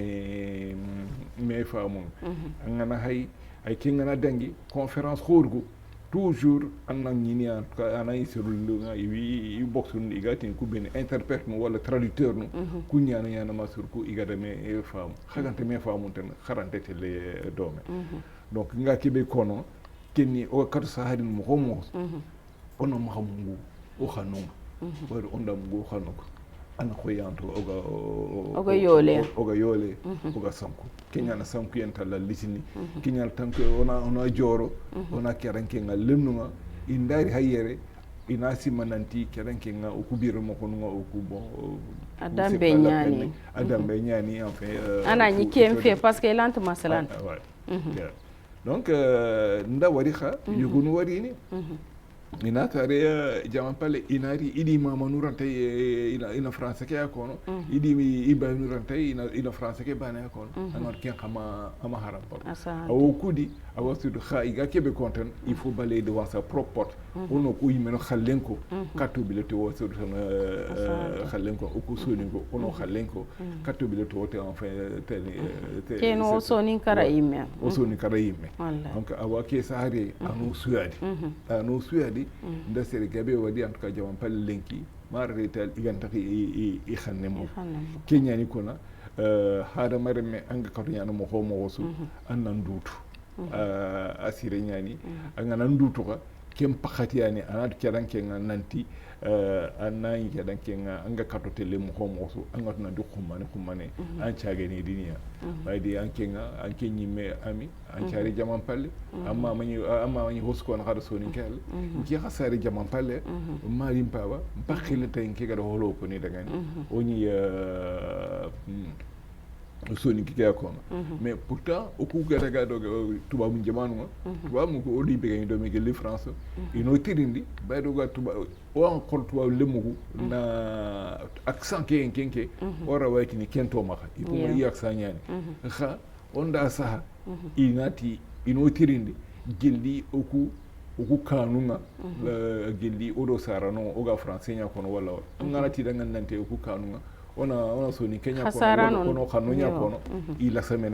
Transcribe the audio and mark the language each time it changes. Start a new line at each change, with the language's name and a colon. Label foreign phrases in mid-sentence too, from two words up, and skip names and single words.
Soninke: me famu ngana hay ay kengana dangi conférence xorgu toujours anna ñini ana isirul i boxu igati ku ben interprète no wala traducteur no ku ñana ma sur ku igada me fam xagante me famu tan xarante te le dome donc nga kibe kono kenni o katu sahari mo homo ono ma xamungu o xanum wala onda mu xanuko ana ko yanto oga yole oga sanku kenyana sanku yentala litini kenyal tanke ona joro ona keranke ngal lennuma indari hayere ina simananti keranke nga okubiro moko nga okubo adambe nyani enfin ana ñi kemfe
French: parce que
Soninke: lente masalan donc nda wari kha yugunu wari ni ina tare jaman pale inari idi mama nurante ina france ke akono idi iba nurante ina france ke bana akono anor ken xama ama haram par aw kudi aw sudu kha iga kebe content
French: il faut balayer devant sa propre porte
Soninke: ono ko yimeno xalenko katu bileto wo sudu xalenko o ko soningo ono xalenko katu bileto wote enfin ken o sonin kara yimme donc awa ke sahari anu suyadi nda sere gabe wadi
French: en tout cas
Soninke: jaman pal lenki mara retal iganta i xanne mo kenya ni kona hada mareme anga katu nyana mo homo wosu annan dutu asire nyani anga nan dutu ka kem pakati yani anatu keranke nanti annayi keranke anga katu tele mo homo wosu anga tuna du khumane an chaage ni diniya baydi anke nyimme ami an chaari jaman palle amma mani hosko na hada soni kel ki khasari jaman palle mari mpawa bakhile tay ke gada holo ko ni daga ni oni soni ki ka ko
French: mais pourtant
Soninke: o ku gada do tubabu jamanu tubabu ko odi be gani do me gel France ino tirindi baydo ga tubabu o an ko tubabu lemugo na accent kenke ora wayti ni kento maka iko yi accent nyani kha onda saha inati ino tirindi gelli oku kanunga gelli odo sarano oga français nya kono wala ngana ti dangan nante oku kanunga ona so ni Kenya kono kanunya kono ila semena